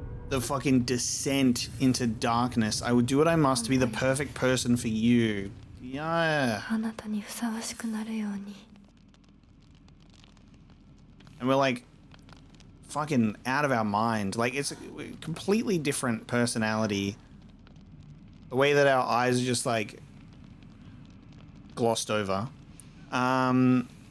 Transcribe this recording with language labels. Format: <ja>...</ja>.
<en>the fucking descent into darkness. I would do what I must to be the perfect person for you. Yeah.</en> <ja>あなたにふさわしくなるように</ja> <en>And we're like fucking out of our mind. Like it's a completely different personality. The way that our eyes are just like glossed over. Wow.</en>